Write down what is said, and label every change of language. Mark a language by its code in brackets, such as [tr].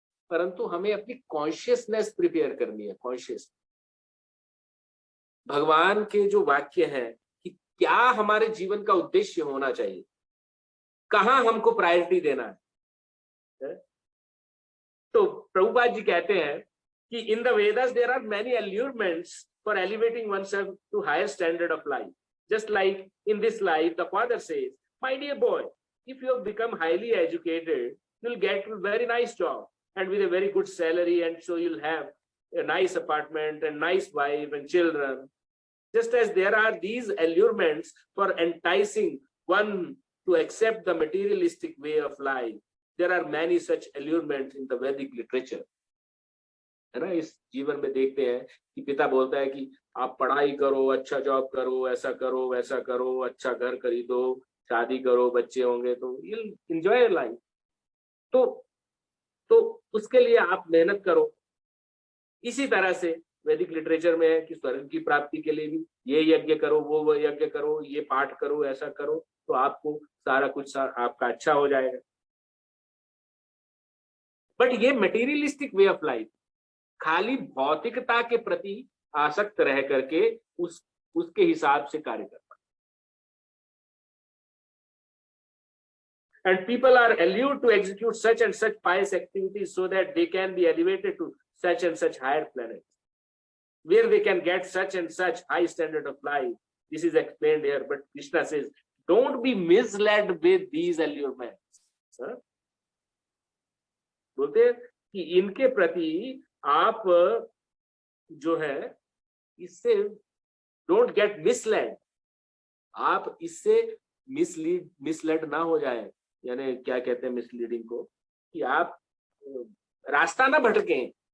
[hi] परंतु हमें अपनी कॉन्शियसनेस प्रिपेयर करनी है। कॉन्शियस भगवान के जो वाक्य हैं कि क्या हमारे जीवन का उद्देश्य होना चाहिए, कहाँ हमको प्रायोरिटी देना है। तो प्रभुपाद जी कहते हैं कि [en] In the Vedas there are many allurements for elevating oneself to higher standard of life. Just like in this life, the father says, my dear boy, if you have become highly educated, you'll get a very nice job and with a very good salary, and so you'll have a nice apartment and nice wife and children. Just as there are these allurements for enticing one to accept the materialistic way of life, there are many such allurements in the Vedic literature. [hi] है ना, इस जीवन में देखते हैं कि पिता बोलता है कि आप पढ़ाई करो, अच्छा जॉब करो, ऐसा करो, वैसा करो, अच्छा घर खरीदो, शादी करो, बच्चे होंगे तो [en] you'll enjoy [hi] लाइफ। तो उसके लिए आप मेहनत करो। इसी तरह से वैदिक लिटरेचर में है कि स्वर्ग की प्राप्ति के लिए भी ये यज्ञ करो, वो यज्ञ करो, ये पाठ करो, ऐसा करो, तो आपको सारा कुछ आपका अच्छा हो जाएगा। बट ये मटेरियलिस्टिक वे ऑफ लाइफ, खाली भौतिकता के प्रति आसक्त रह करके उसके हिसाब से कार्य करना। [en] And people are allured to execute such and such pious activities so that they can be elevated to such and such higher planets, where they can get such and such high standard of life. This is explained here, but Krishna says, don't be misled with these allurements. [hi] बोलते हैं कि इनके प्रति आप जो है इससे [en] don't get misled, [hi] आप इससे मिसलेड ना हो जाए, यानी क्या कहते हैं मिसलीडिंग को, कि आप रास्ता ना भटकें।